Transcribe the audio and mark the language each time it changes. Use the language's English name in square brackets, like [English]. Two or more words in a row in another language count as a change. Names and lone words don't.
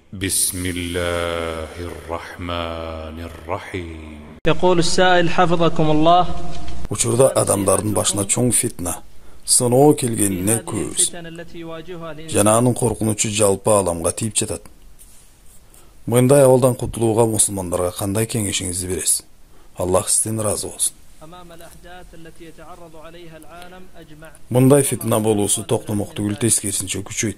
[Arabic] بسم الله الرحمن الرحيم. يقول السائل حفظكم الله. [Kyrgyz] Учурда адамдардын башына чоң фитна, сыноо келгенине көбүз. Жана анын коркунучу жалпы аламга тийип жатат. Мындай абалдан кутулууга мусулмандарга кандай кеңешиңизди бересиз? Аллах сизден ыраазы болсун. Мындай фитна болуусу токтомок түгүл, тескерисинче күчөйт.